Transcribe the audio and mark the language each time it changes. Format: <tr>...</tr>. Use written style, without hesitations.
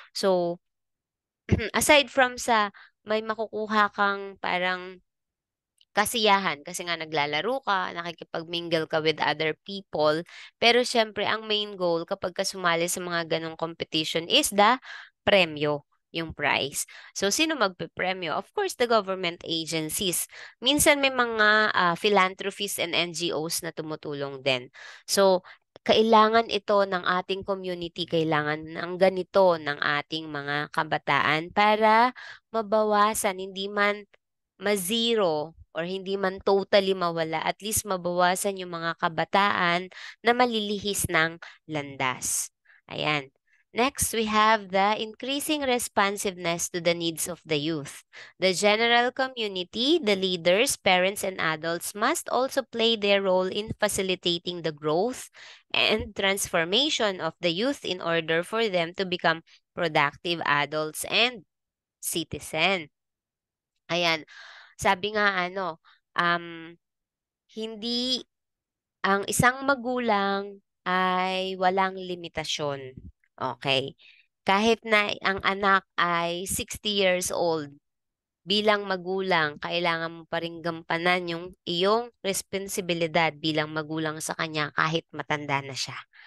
<tl>So, aside from sa may makukuha kang parang kasiyahan kasi nga naglalaro ka, nakikipag-mingle ka</tl> <en>with other people.</en> <tl>Pero syempre, ang</tl> <en>main goal</en> <tl>kapag ka sumali sa mga ganong competition is the premyo, yung prize. So, sino magpe-premyo?</tl> <en>Of course, the government agencies.</en> <tl>Minsan may mga philanthropists and NGOs na tumutulong din. So, kailangan ito ng ating community, kailangan ng ganito ng ating mga kabataan para mabawasan, hindi man ma-zero or hindi man totally mawala, at least mabawasan yung mga kabataan na malilihis ng landas. Ayan.</tl> <en>Next, we have the increasing responsiveness to the needs of the youth. The general community, the leaders, parents, and adults must also play their role in facilitating the growth and transformation of the youth in order for them to become productive adults and citizens.</en> <tl>Ayan. Sabi nga hindi ang isang magulang ay walang limitasyon. Okay. Kahit na ang anak ay 60 years old, bilang magulang, kailangan mo pa ring gampanan yung iyong responsibilidad bilang magulang sa kanya kahit matanda na siya.</tl>